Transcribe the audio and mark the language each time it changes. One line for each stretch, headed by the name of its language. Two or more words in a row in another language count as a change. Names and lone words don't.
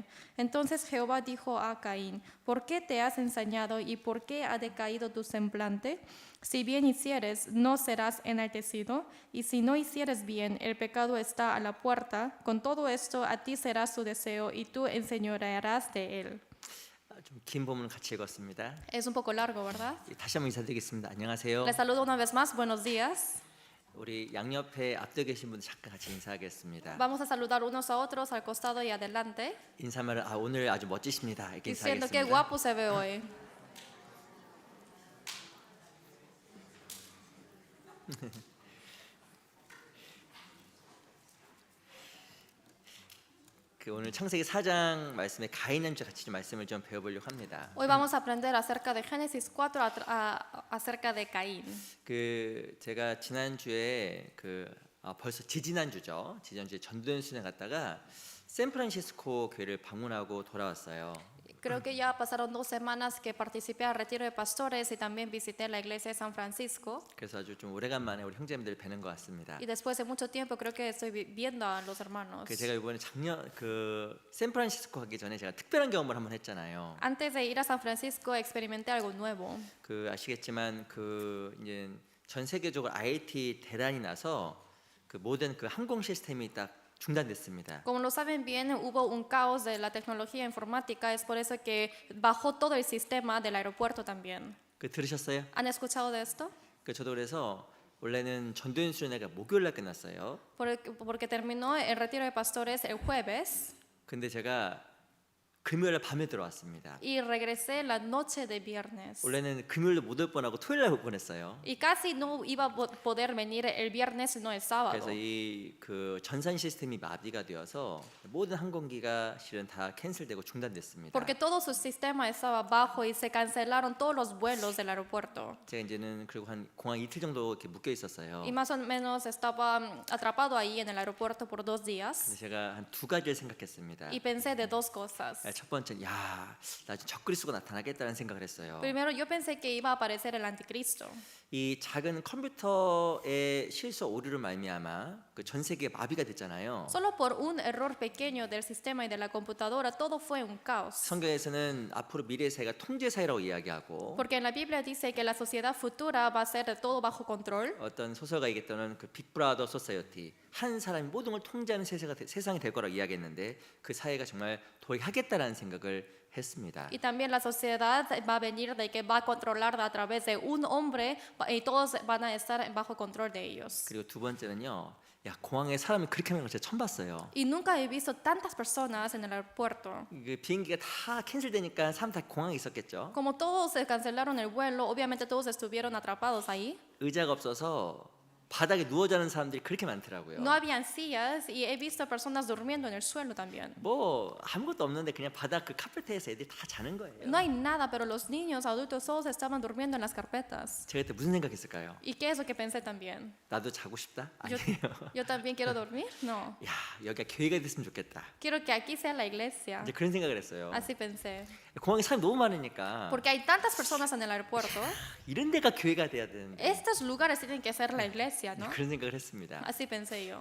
Spanish: Entonces Jehová dijo a Caín: ¿Por qué te has ensañado y por qué ha decaído tu semblante? Si bien hicieres, no serás enaltecido, y si no hicieres bien, el pecado está a la puerta. Con todo esto a ti será su deseo y tú enseñorearás de él.
Korean: 좀 긴 본문 같이 읽었습니다.
Spanish: Es un poco largo, ¿verdad?
Korean: 다시 한번 인사드리겠습니다. 안녕하세요.
Spanish: Les saludo una vez más. Buenos días.
Korean: 우리 양옆에 앞에 계신 분들 잠깐 같이 인사하겠습니다.
Spanish: Vamos a saludar unos a otros al costado y adelante,
Korean: 인사말은 오늘 아주 멋지십니다. 이렇게
Spanish: diciendo qué
Korean: 인사하겠습니다.
Spanish: guapo se ve hoy.
Korean: 오늘 창세기 4장 말씀에 가인의 같이 좀 말씀을 좀 배워보려고 합니다.
Spanish: Hoy vamos a aprender acerca de Génesis 4, acerca de Caín.
Korean: 제가 지난주에 벌써 지지난주죠. 지난주에 전도연 수련회 갔다가 샌프란시스코 교회를 방문하고 돌아왔어요.
Spanish: Creo que ya pasaron 2 semanas que participé al retiro de pastores y también visité la iglesia de San Francisco.
Korean: 그래서 아주 좀 오래간만에 우리 형제님들 뵈는 것 같습니다.
Spanish: Y después de mucho tiempo creo que estoy viendo a los hermanos.
Korean: 제가 이번에 작년 샌프란시스코 가기 전에 제가 특별한 경험을 한번 했잖아요.
Spanish: Antes de ir a San Francisco experimenté algo nuevo.
Korean: 아시겠지만 이제 전 세계적으로 IT 대란이 나서 모든 항공 시스템이 딱 중단됐습니다.
Spanish: Como lo saben bien, hubo un caos de la tecnología informática, es por eso que bajó todo el sistema del aeropuerto también.
Korean: 들으셨어요?
Spanish: ¿Han escuchado de esto?
Korean: 저도 그래서 원래는 전도연 수련회가 목요일 날 끝났어요.
Spanish: Porque terminó el retiro de pastores el jueves
Korean: 근데 제가 금요일 밤에 들어왔습니다.
Spanish: y regresé la noche de viernes.
Korean: 원래는 금요일도 못 올 뻔하고 토요일 날 올 뻔했어요.
Spanish: Y casi no iba a poder venir el viernes, no el sábado.
Korean: 그래서 이 전산 시스템이 마비가 되어서 모든 항공기가 실은 다 캔슬되고 중단됐습니다.
Spanish: Porque todo su sistema estaba bajo y se cancelaron todos los vuelos del aeropuerto.
Korean: 제가 이제는 그리고 한 공항 이틀 정도 이렇게 묶여 있었어요.
Spanish: Y más o menos estaba atrapado ahí en el aeropuerto por 2 días.
Korean: 그래서 제가 한 2가지를 생각했습니다.
Spanish: Y pensé de 2 cosas.
Korean: 첫 번째, 나 지금 적그리스도가 나타나겠다는 생각을 했어요.
Spanish: Primero, yo pensé que iba a aparecer el anticristo.
Korean: 이 작은 컴퓨터의 실수 오류를 말미암아 전 세계에 마비가 됐잖아요.
Spanish: Solo por un error pequeño del sistema y de la computadora, todo fue un caos.
Korean: 성경에서는 앞으로 미래 사회가 통제 사회라고 이야기하고
Spanish: Porque en la Biblia dice que la sociedad futura va a ser de todo bajo control.
Korean: 어떤 소설가 얘기했던 빅브라더 소사이어티 한 사람이 모든 걸 통제하는 세상이 될 거라고 이야기했는데 그 사회가 정말 도래하겠다라는 생각을 했습니다.
Spanish: Y también la sociedad va a venir de que va a controlar a través de un hombre y todos van a estar bajo control de ellos.
Korean: 그리고 두 번째는요. 공항에 사람이 그렇게 많은 걸 제가 처음 봤어요.
Spanish: Y nunca he visto tantas personas en el aeropuerto.
Korean: 비행기가 다 캔슬되니까 사람 다 공항에 있었겠죠.
Spanish: Como todos se cancelaron el vuelo, obviamente todos estuvieron atrapados ahí.
Korean: 의자가 없어서 바닥에 누워 자는 사람들이 그렇게 많더라고요.
Spanish: No habían sillas y he visto personas durmiendo en el suelo también.
Korean: 아무것도 없는데 그냥 바닥 카페트에서 애들이 다 자는 거예요.
Spanish: No hay nada, pero los niños, adultos, todos estaban durmiendo en las carpetas.
Korean: 제가 그때 무슨 생각했을까요?
Spanish: ¿Y qué es lo que pensé también?
Korean: 나도 자고 싶다?
Spanish: Yo,
Korean: 아니에요.
Spanish: yo también quiero dormir. No.
Korean: 여기가 교회가 됐으면 좋겠다.
Spanish: Quiero que aquí sea la iglesia.
Korean: 이제 그런 생각을 했어요.
Spanish: Así pensé.
Korean: 공항에 사람이 너무 많으니까
Spanish: Porque hay tantas personas en el aeropuerto.
Korean: 이런 데가 교회가 돼야 되는데
Spanish: Estos lugares tienen que ser la iglesia, ¿no?
Korean: 그런 생각을 했습니다.
Spanish: Así pensé yo.